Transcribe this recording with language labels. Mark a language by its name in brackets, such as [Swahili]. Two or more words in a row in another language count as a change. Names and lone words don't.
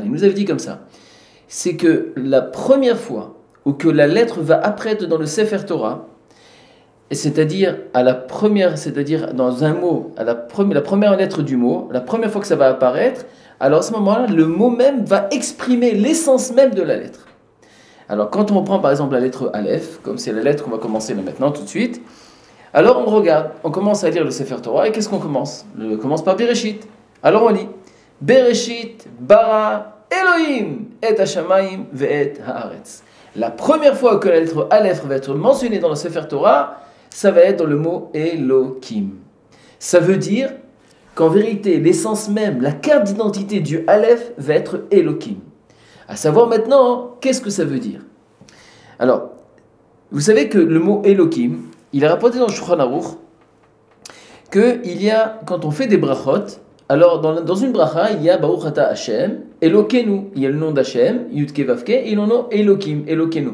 [French] Il nous avait dit comme ça, c'est que la première fois où que la lettre va apparaître dans le [Hebrew] ספר תורה, [French] c'est-à-dire dans un mot, la première lettre du mot, la première fois que ça va apparaître, alors à ce moment-là, le mot même va exprimer l'essence même de la lettre. Alors quand on prend par exemple la lettre Aleph, comme c'est la lettre qu'on va commencer là maintenant tout de suite, alors on regarde, on commence à lire le [Hebrew] ספר תורה, [French] et qu'est-ce qu'on commence? On commence par Bereshit. Alors on lit [Hebrew] בראשית ברא אלהים את השמים ואת הארץ. [French] La première fois que la lettre Aleph va être mentionnée dans le [Hebrew] ספר תורה, [French] ça va être dans le mot Elohim. Ça veut dire qu'en vérité, l'essence même, la carte d'identité du Aleph va être Elohim. À savoir maintenant, qu'est-ce que ça veut dire? Alors, vous savez que le mot Elohim, il est rapporté dans le Shulchan Aruch qu'il y a, quand on fait des brachot, alors dans une bracha, il y a [Hebrew] ברוך אתה השם, אלוקינו, [French] il y a le nom d'Hashem, [Hebrew] יוד קי ואו קי, [French] et il y a le nom Elohim, Elokenu.